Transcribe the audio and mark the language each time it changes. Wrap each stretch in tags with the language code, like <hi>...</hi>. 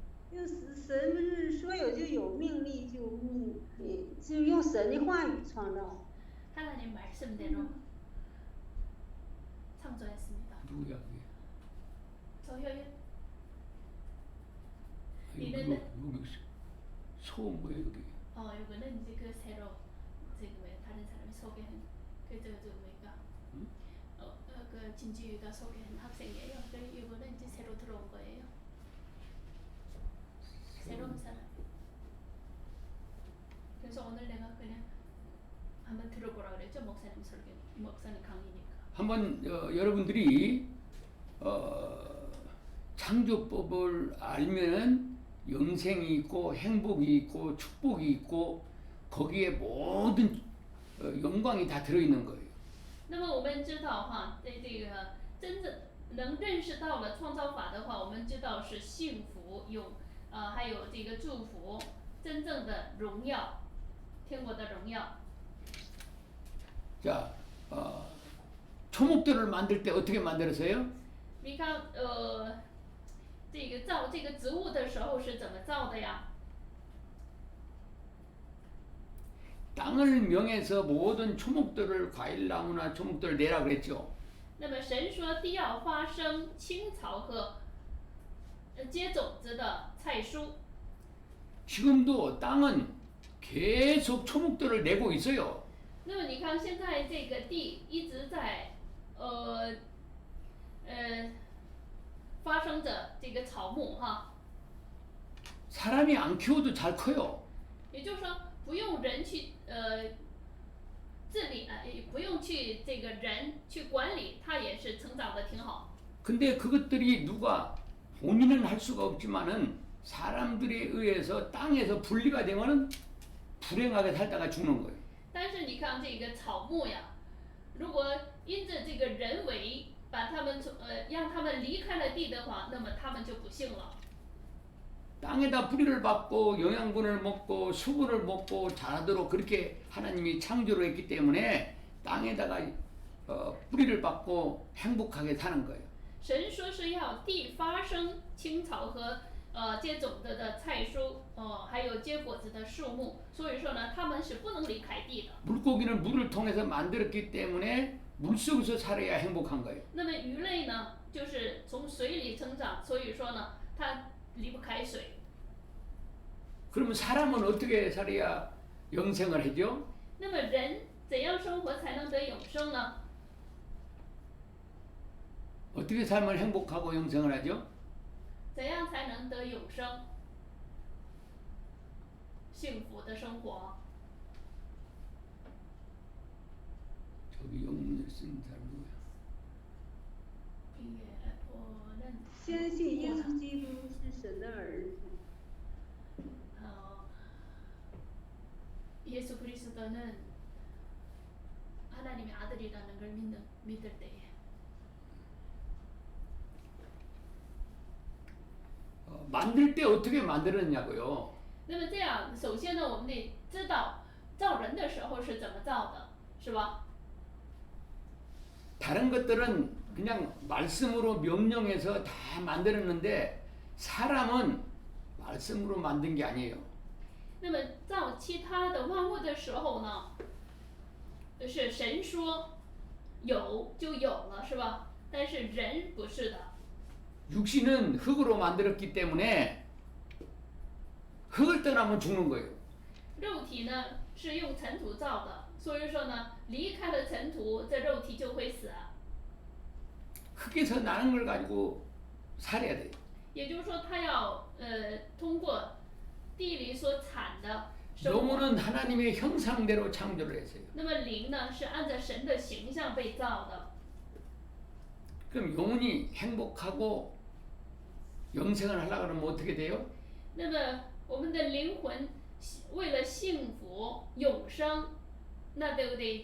<zh>就是神不是说有就有，命立就命立，就用神的话语创造。</zh> <ko>하나님 말씀대로 창조했습니다. 누구야 그게? 저효연, 여기 이래는- 여기 소 뭐야 여기? 이거는 이제 그 새로 지금 다른 사람이 소개한 그저 뭐가 응? 그 진지유가 소개한 학생이에요. 이거는 이제 새로 들어온 거예요. 새로운 사람. 그래서 오늘 내가 그냥 한번 들어보라 그랬죠. 목사님 설교, 목사님 강의니까. 한번 여러분들이 창조법을 알면은 영생이 있고 행복이 있고 축복이 있고 거기에 모든 영광이 다 들어있는 거예요.</ko> <zh>那么我们知道哈，这个真正能认识到了创造法的话，我们知道是幸福还有这个祝福，真正的荣耀，天国的荣耀。</zh> <ko>자, 초목들을 만들 때 어떻게 만들었어요?</ko> <zh>你看这个造这个植物的时候是怎么造的呀？</zh> <ko>땅을 명해서 모든 초목들을 과일나무나 초목들을 내라 그랬죠.</ko> <zh>那么神说地要发生青草和结种子的菜蔬。</zh> <ko>지금도 땅은 계속 초목들을 내고 있어요.</ko> <zh>那么你看现在这个地一直在发生着这个草木哈，</zh> <ko>사람이 안 키워도 잘 커요.</ko> <zh>也就是说不用人去治理也不用去这个人去管理，它也是成长的挺好。</zh> <ko>근데 그것들이 누가 본인은 할 수가 없지만은 사람들에 의해서 땅에서 분리가 되면은 불행하게 살다가 죽는 거예요.</ko> <zh>但是你看这个草木呀，如果因着这个人为把他们让他们离开了地的话，那么他们就不幸了。</zh> <ko>땅에다 뿌리를 받고 영양분을 먹고 수분을 먹고 자라도록 그렇게 하나님이 창조를 했기 때문에 땅에다가 뿌리를 받고 행복하게 사는 거예요.</ko> <zh>神说是要地发生青草和结种子的菜蔬，还有结果子的树木，所以说呢，他们是不能离开地的。</zh> <ko>물고기는 물을 통해서 만들었기 때문에 물속에서 살아야 행복한 거예요.</ko> <zh>那么鱼类呢，就是从水里成长，所以说呢，它离不开水。</zh> <ko>그러면 사람은 어떻게 살아야 영생을 하죠?</ko> <zh>那么人怎样生活才能得永生呢？</zh> <ko>어떻게 살면 행복하고 영생을 하죠?</ko> <zh>怎样才能得永生？幸福的生活。</zh> <ko>저기 영문을 쓴 사람 누구야?</ko> <zh>并我认相信耶稣基督是神的儿子。</zh> <ko>예수 그리스도는 하나님의 아들이라는 걸 믿을 때에 만들 때 어떻게 만들었냐고요.</ko> <zh>那么这样，首先呢，我们得知道造人的时候是怎么造的，是吧？</zh> <ko>다른 것들은 그냥 말씀으로 명령해서 다 만들었는데 사람은 말씀으로 만든 게 아니에요.</ko> <zh>那么造其他的万物的时候呢，是神说有就有了，是吧？但是人不是的，</zh> <ko>육신은 흙으로 만들었기 때문에 흙을 떠나면 죽는 거예요.</ko> <zh>肉体呢是用尘土造的，所以说呢，离开了尘土，这肉体就会死。</zh> <ko>흙에서 나는 걸 가지고 살아야 돼요.</ko> <zh>也就是说，他要通过地里所产的生活。</zh> <ko>영혼은 하나님의 형상대로 창조를 했어요.</ko> <zh>那么灵呢是按照神的形象被造的，</zh> <ko>그럼 영혼이 행복하고 영생을 하려고 그러면 어떻게 돼요?</ko> <zh>那么我们的灵魂为了幸福永生，那对不对？</zh>